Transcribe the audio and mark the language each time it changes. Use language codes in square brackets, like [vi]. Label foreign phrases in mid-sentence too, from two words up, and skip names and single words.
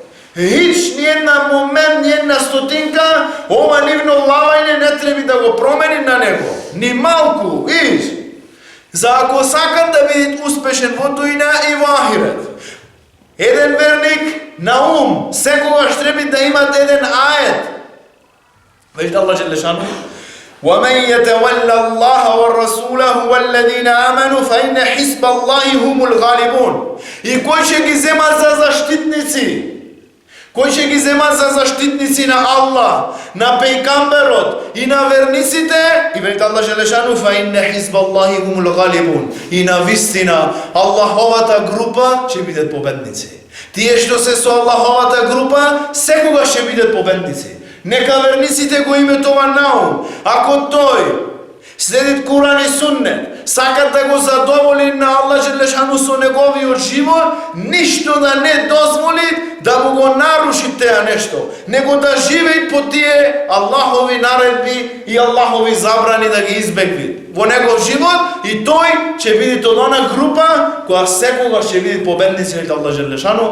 [mk] Ич ни една момент, ни една стотинка, ова нивно лавајне не треба да го промени на него. Ни малку, ич. За ако сакат да бидат успешен во дуња и во ахирет. Еден верник на ум, секогаш треба да имат еден ајет. Веќе Аллах желешану [ar] وَمَنْ يَتَوَلَّ اللَّهَ وَالرَّسُولَهُ وَالَّذِينَ آمَنُوا فَإِنَّ حِزْبَ اللَّهِ هُمُ الْغَالِبُونَ. [mk] И кој ќе ги зема за заштитници? Кој ќе ги зема за заштитници на Аллах, на пејгамберот и на верниците? И веќе Аллах желешану [ar] فَإِنَّ حِزْبَ اللَّهِ هُمُ الْغَالِبُونَ. [mk] И на вистина Аллаховата група ќе бидат победници. Тие што се со Аллаховата група секогаш ќе бидат победници. Нека верниците го имат ова наум. Ако тој следит Куран и Суннет, сакат да го задоволи на Аллах желешану со неговиот живот, ништо да не дозволи да му го наруши теа нешто, него да живеат по тие Аллахови наредби и Аллахови забрани да ги избегви во негов живот, и тој ќе биде од она група која секогаш ќе биде победници на Аллах желешану.